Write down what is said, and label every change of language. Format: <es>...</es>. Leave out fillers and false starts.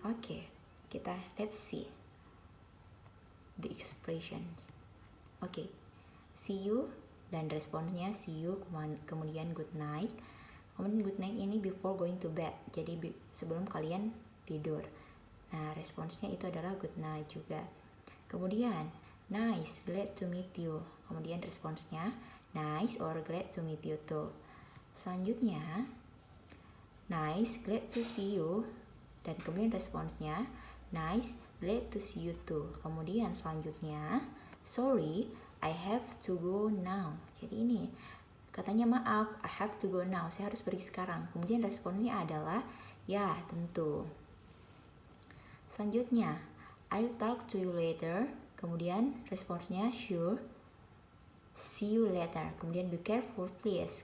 <en>Oke, kita let's see the expressions. Oke, see you dan responsnya see you, kemudian good night.</en> <id>Kemudian good night ini</id> <en>before going to bed,</en> <id>jadi sebelum kalian tidur. Nah, responsnya itu adalah good night juga.</id> <en>Kemudian nice, glad to meet you. Kemudian responsnya nice or glad to meet you too. Selanjutnya nice, glad to see you, dan kemudian responsnya nice, glad to see you too. Kemudian selanjutnya sorry, I have to go now.</en> <id>Jadi ini katanya maaf,</id> <en>I have to go now,</en> <id>saya harus pergi sekarang. Kemudian responnya adalah ya, tentu.</id> <en>Selanjutnya I'll talk to you later. Kemudian responsnya sure, see you later. Kemudian be careful please.</en>